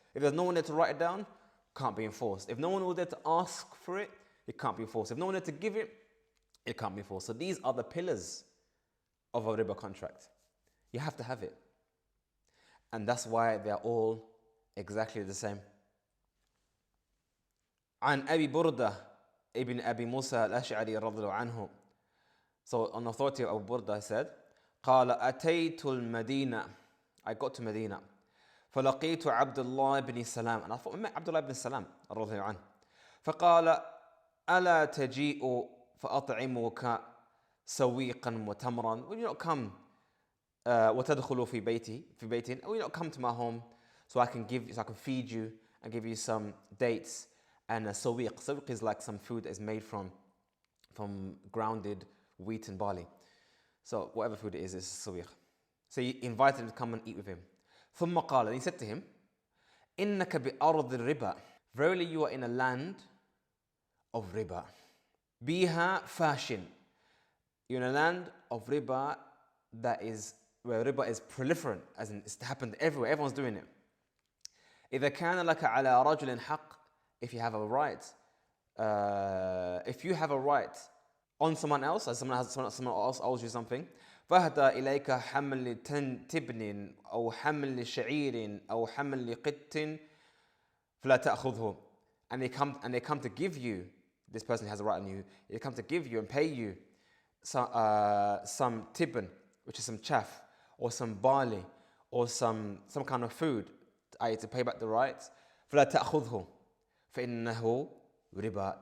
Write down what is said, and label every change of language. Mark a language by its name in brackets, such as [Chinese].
[English] If there's no one there to write it down, can't be enforced. If no one was there to ask for it, it can't be enforced. If no one there to give it, it can't be enforced. So these are the pillars of a riba contract. You have to have it. And that's why they're all exactly the same. [Arabic] عن أبي بردة ابن أبي موسى الأشعري رضي الله عنه. [English] So on authority of Abu Burda, he said, [Arabic] قال أتيت المدينة, [English] I got to Medina. [Arabic] فلقيت عبد الله بن سلام, [English] and I thought I met Abdullah ibn Salam [Arabic] رضي الله عنه. فقال ألا تجيء فأطعمك سويقا وتمرا. [English] Will you not come [Arabic] وتدخل في بيتي? [English] Will you not come to my home so I can feed you and give you some dates and a sawiq. Sawiq is like some food that is made from grounded wheat and barley. So whatever food it is sawiq. So he invited him to come and eat with him. [Arabic] ثم قال, [English] and he said to him, [Arabic] إنك بأرض الربا. [English] Verily you are in a land of riba. بها fashion. You're in a land of riba where riba is proliferant, as in it's happened everywhere, everyone's doing it. [Arabic] إذا كان لك على رجل حق, [English] if you have a right on someone else, as someone else owes you something, [Arabic] فهدى إليك حمل تبن أو حمل شعير أو حمل قط فلا تأخذه. [English] And they come to give you, this person has a right on you, they come to give you and pay you some tibn, which is some chaff, or some barley, or some kind of food, to pay back the rights. [Arabic] فلا تأخذه فإنه ربا.